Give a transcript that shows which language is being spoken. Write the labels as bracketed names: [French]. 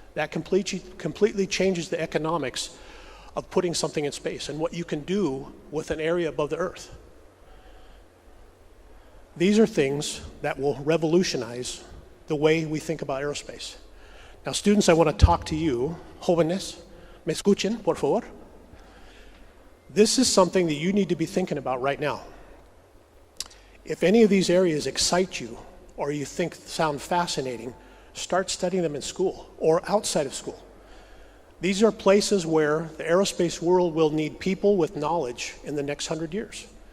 [English] That completely changes the economics of putting something in space and what you can do with an area above the Earth. These are things that will revolutionize the way we think about aerospace. Now, students, I want to talk to you. [Spanish] Jóvenes, me escuchen, por favor. [English] This is something that you need to be thinking about right now. If any of these areas excite you or you think sound fascinating, start studying them in school or outside of school. These are places where the aerospace world will need people with knowledge in the next 100 years.